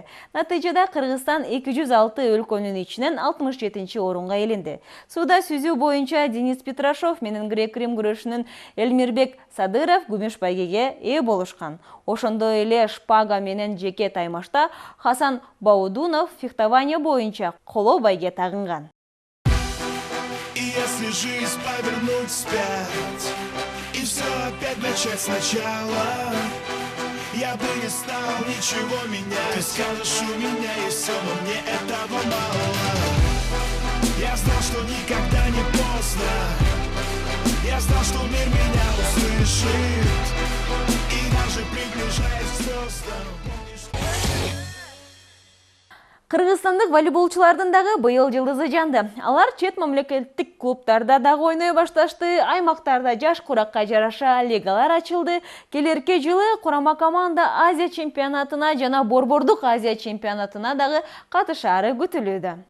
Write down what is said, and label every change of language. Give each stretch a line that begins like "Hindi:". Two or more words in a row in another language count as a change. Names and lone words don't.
Kyrgyz: Натыйжада Кыргызстан 206 өлкөнүн ичинен 67 орунга ээленди. Сууда сүзүү боюнча Денис Петрашов менен грек-рим күрөшүнүн Элмирбек Садыров күмүш байгеге ээ болушкан. Ошондой эле шпага менен жеке таймашта Хасан Баудунов фехтование боюнча коло байге тагынган.
Russian: Если жизнь повернуть вспять и все опять начать сначала, я бы не стал ничего менять. Ты скажешь, у меня есть все, но мне этого мало. Я знал, что никогда не поздно. Я знал, что мир меня услышит, и даже приближаясь к звездам.
Kyrgyz: Кыргызстандык волейболчулардын дагы быйыл жылдызы жанды. Алар чет мамлекеттик клубтарда дагы ойной башташты, аймактарда жаш куракка жараша лигалар ачылды. Келерки жылы курама команда Азия чемпионатына жана борбордук Азия чемпионатына дагы катышаары күтүлүүдө.